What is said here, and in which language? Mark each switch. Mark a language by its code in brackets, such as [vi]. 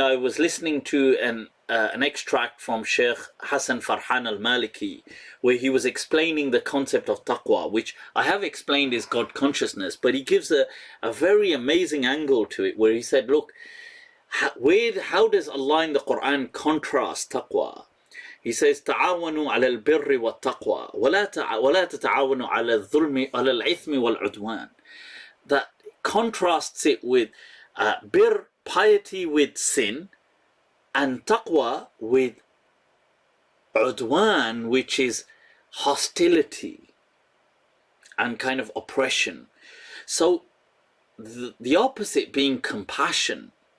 [en] I was listening to an extract from Sheikh Hassan Farhan al-Maliki, where he was explaining the concept of taqwa, which I have explained is God consciousness, but he gives a very amazing angle to it, where he said, look, how does Allah in the Quran contrast taqwa? [ar] He says, تعاونوا على البر والتقوى ولا تتعاونوا على الظلم على الإثم والعدوان. [en] That contrasts it with bir, piety, with sin, and taqwa with udwan, which is hostility and kind of oppression. So the opposite being compassion.